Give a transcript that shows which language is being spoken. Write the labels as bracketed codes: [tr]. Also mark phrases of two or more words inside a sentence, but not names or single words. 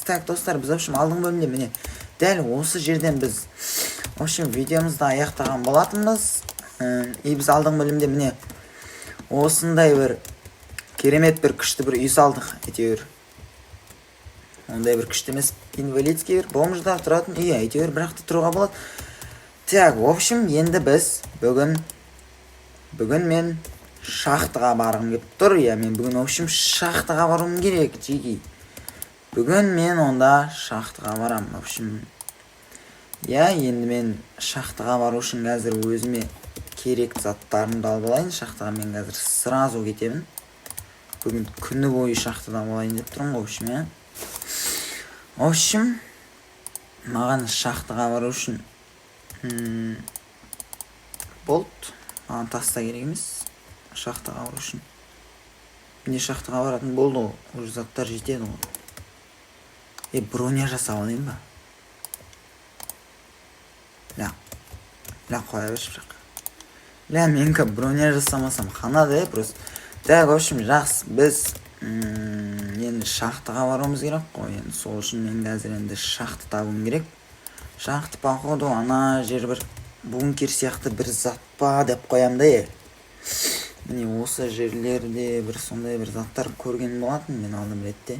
[kk] Так, достар, біз общем алдың бөлімде міне дәл осы жерден біз видеомызды аяқтаған болатынбыз. И біз алдың бөлімде міне осындай бір керемет бір күшті бір үй салдық, әйтеуір. Ондай бір күшті емес, инвалидский бір бомждар тұратын үй, әйтеуір бірақта тұруға болады. [ru] Так, в общем, [kk] енді біз бүгін мен шахтаға барғым келіп тұр. Мен бүгін [ru] в общем [kk] шахтаға баруым керек, жеги. Бүгін мен онда шахтаға барам. [ru] В общем, [kk] енді мен шахтаға бару үшін қазір өзіме керек заттарымды алып алайын. Шахтаға мен қазір сразу кетемін. Бүгін күні бойы шахтада болайын деп тұрмын, [ru] в общем, В общем, [kk] маған шахтаға бару үшін болт, маған таста керек емес. Шахтаға бару үшін міне шахтаға баратын болды ғой, уже заттар жетеді ғой. Броня жасап алайын ба? Қоя берші бірақ. Менікі броня жасамасам қанады, просто. [ru] Так, в общем, [kk] жақсы, біз енді шахтаға баруымыз керек қой. Енді сол үшін мен қазір енді шахта табуым керек. Шахта походу ана жер бір бункер сияқты бір зат па деп қоям да. Міне осы жерлерде бір сондай бір заттар көрген болатын мен алдым ретте.